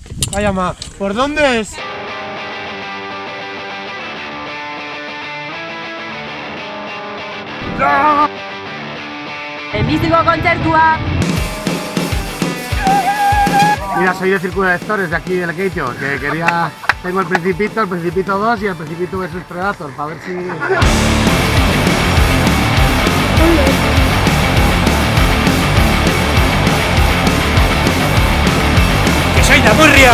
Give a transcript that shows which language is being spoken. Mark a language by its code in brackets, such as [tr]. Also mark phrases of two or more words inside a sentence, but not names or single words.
[es] Vaya ma, ¿por dónde es? [eu] Lehenbiziko kontzertua! [es] Mira, soy de Círculo de Lectores de aquí del Keito, que quería... Tengo el Principito 2 y el Principito vs Predator, para ver si... ¡Que soy de Murria!